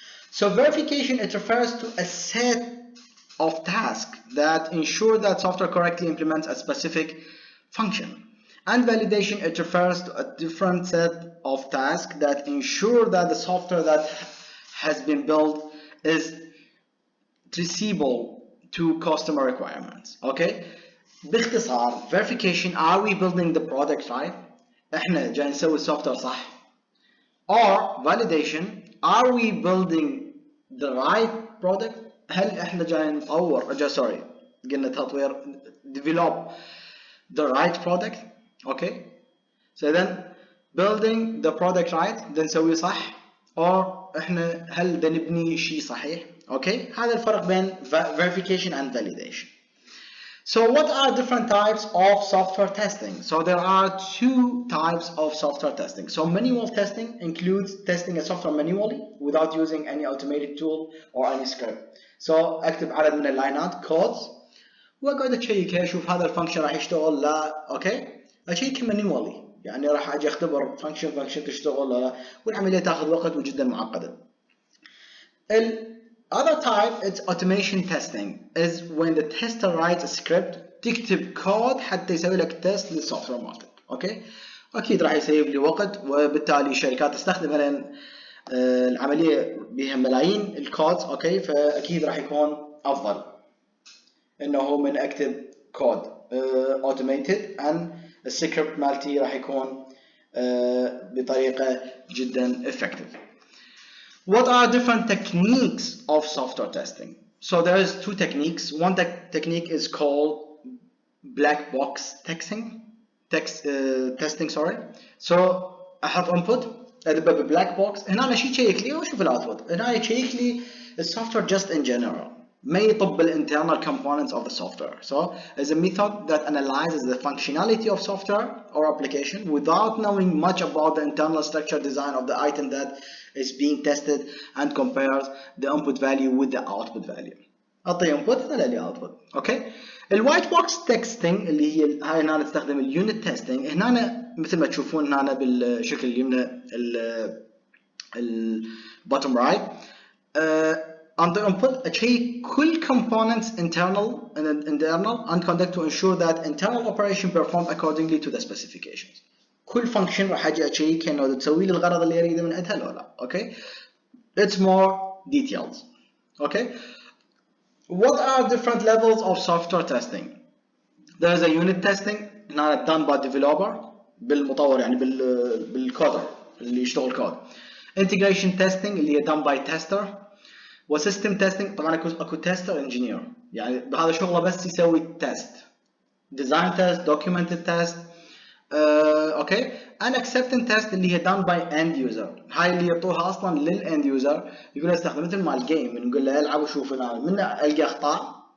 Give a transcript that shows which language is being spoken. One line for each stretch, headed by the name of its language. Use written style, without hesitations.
English: So verification, it refers to a set of tasks that ensure that software correctly implements a specific function. And validation, it refers to a different set of tasks that ensure that the software that has been built is traceable to customer requirements.
Arabic: اوكي باختصار
English: verification are we building the product right؟
Arabic: احنا جاي نسوي السوفت وير صح.
English: or validation are we building the right product؟
Arabic: هل احنا جاي نطور قلنا تطوير
English: develop the right product.
Arabic: اوكي
English: so then building the product right
Arabic: ده نسويه صح or احنا هل بدنا نبني شيء صحيح. اوكي هذا الفرق بين verification and validation.
English: So what are different types of software testing? So there are two types of software testing. So manual testing includes testing a software manually without using any automated tool or any script.
Arabic: So اكتب عدد من اللاينات codes واقعد اشيكها اشوف هذا الفانكشن راح يشتغل لا. اوكي اشيك manually يعني راح اجي اختبر فانكشن تشتغل ولا لا والعمليه تاخذ وقت وجدا معقده.
English: Other type it's automation testing is when the tester writes a script
Arabic: تكتب كود حتى يسوي لك تيست للسوفت وير مالتك. اوكي اكيد راح يسيب لي وقت وبالتالي الشركات تستخدمها لان العمليه بها ملايين الكودز. اوكي فاكيد راح يكون افضل انه من اكتب كود automated and السكريبت مالتي راح يكون بطريقه جدا effective.
English: What are different techniques of software testing? So there is two techniques. One technique is called black box testing. Sorry.
Arabic: So احط input ادبه ببلاك بوكس هنا انا شيء يشيك لي واشوف الاوتبوت. هنا يشيك لي السوفت وير just in general ما يطب
English: internal components of the software. So is a method that analyzes the functionality of software or application without knowing much about the internal structure design of the item that is being tested and compares the input value with the output value.
Arabic: اعطي input طلع لي output. اوكي الوايت بوكس تكستنج اللي هي هاي هنا نستخدم اليونت تيستنج. هنا مثل ما تشوفون هنا بالشكل اليمنى
English: البوتtom right on the input اشيك كل components internal and conduct to ensure that internal operation perform accordingly to the specifications.
Arabic: كل function راح اجي اشيك انه تسوي لي الغرض اللي اريده من عندها ولا لا.
English: Okay it's more details. okay what are different levels of software testing? there is a unit testing هنا done by developer
Arabic: بالمطور يعني بالكودر اللي يشتغل كود.
English: integration testing اللي هي done by tester.
Arabic: وسيستم تيستنج طبعا اكو تيستر انجينير يعني بهذا شغله بس يسوي تيست ديزاين تيست دوكيومنتد تيست. اوكي ان اكسبتنس تيست اللي هي دان باي اند يوزر. هاي اللي يعطوها اصلا للاند يوزر يقول له استخدم مثل مال الجيم نقول له العب وشوف من القى اخطاء.